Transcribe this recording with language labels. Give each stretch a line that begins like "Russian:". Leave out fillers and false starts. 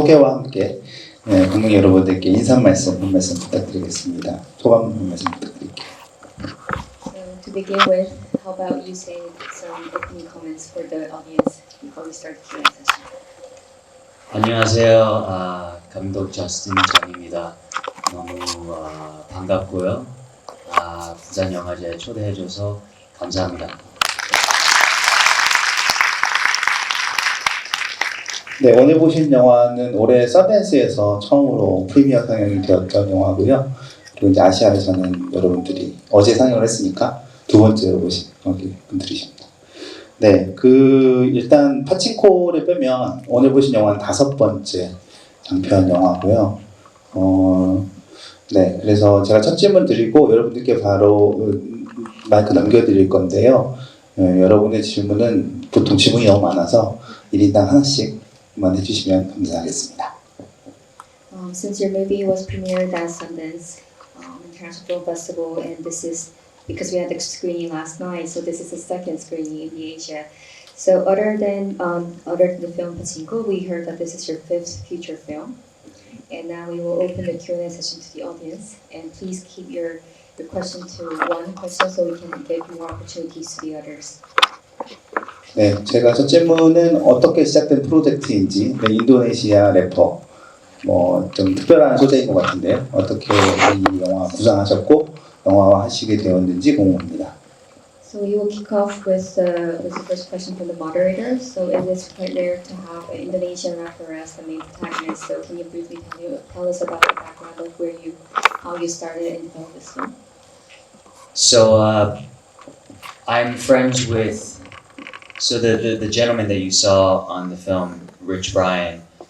Korean: 소개와 함께 관객 여러분들께 인사 말씀 한 말씀 부탁드리겠습니다. 소감 한 말씀 부탁드릴게요.
English: So to begin with, how about you say some opening comments for the audience before we start the Q&A session?
Korean: 안녕하세요. 감독 저스틴 전입니다. 너무 반갑고요. 부산 영화제에 초대해줘서 감사합니다. 네, 오늘 보신 영화는 올해 선댄스에서 처음으로 프리미어 상영이 되었던 영화고요. 그리고 이제 아시아에서는 여러분들이 어제 상영을 했으니까 두 번째로 보신 분들이십니다. 네, 일단 파친코를 빼면 오늘 보신 영화는 5번째 장편 영화고요. 네, 그래서 제가 첫 질문 드리고 여러분들께 바로 마이크 넘겨드릴 건데요. 여러분의 질문은 보통 질문이 너무 많아서 1인당 하나씩만 해주시면 감사하겠습니다.
English: Since your movie was premiered at Sundance International Film Festival, and this is because we had the screening last night, so this is the second screening in Asia. So other than the film Pachinko, we heard that this is your 5th feature film. And now we will open the Q&A session to the audience. And please keep your question to one question so we can give more opportunities to the others.
Korean: 네, 제가 첫 질문은 어떻게 시작된 프로젝트인지, 네, 인도네시아 래퍼, 좀 특별한 소재인 것 같은데요. 어떻게 이 영화 구상하셨고 영화화 하시게 되었는지 궁금합니다.
English: So we will kick off with the first question from the moderator. So it is quite rare to have an Indonesian rapper as the main protagonist. So can you briefly tell us about the background of how you started in this film? So I'm friends with the gentleman that you saw on the film, Rich Brian.